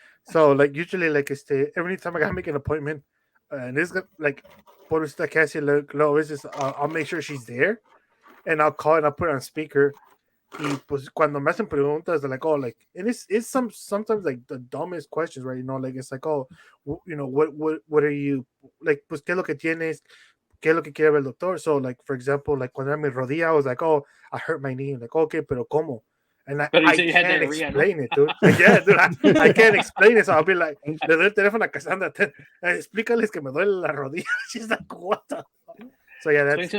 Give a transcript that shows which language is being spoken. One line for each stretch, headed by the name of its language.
English: So like usually like every time I gotta make an appointment, and it's like,
Spanish: por esta casi luego a veces
English: I'll make sure she's there, and I'll call and I'll put it on speaker.
Spanish: Y pues cuando me hacen preguntas,
English: they're like, oh, like, and it's sometimes like the dumbest questions, right? You know, like it's like, oh, you know, what are you like?
Spanish: Pues qué es lo que tienes? ¿Qué es lo que quiere ver el doctor?
English: So, like, for example, like
Spanish: cuando era mi rodilla,
English: I was like, oh, I hurt my knee. Like, okay,
Spanish: pero ¿cómo?
English: And But you I said you had can't diarrhea, explain it, dude. Yeah, dude, I can't explain it. So I'll be like,
Spanish: le doy el teléfono a Cassandra, explícales que me duele la rodilla.
English: She's like, what the fuck? So yeah, So